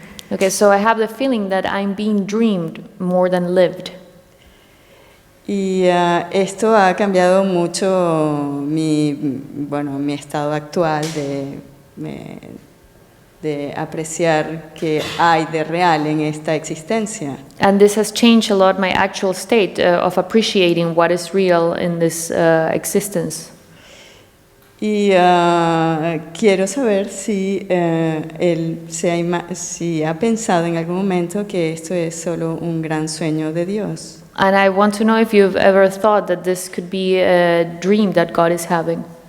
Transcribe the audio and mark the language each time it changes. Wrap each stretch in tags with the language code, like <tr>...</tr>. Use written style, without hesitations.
<en>Okay, so I have the feeling that I'm being dreamed more than lived.</en> <es>Y esto ha cambiado mucho mi estado actual de apreciar qué hay de real en esta existencia.</es> <en>And this has changed a lot my actual state of appreciating what is real in this existence.</en> <es>Y quiero saber si si ha pensado en algún momento que esto es solo un gran sueño de Dios.</es> <en>And I want to know if you've ever thought that this could be a dream that God is having.</en>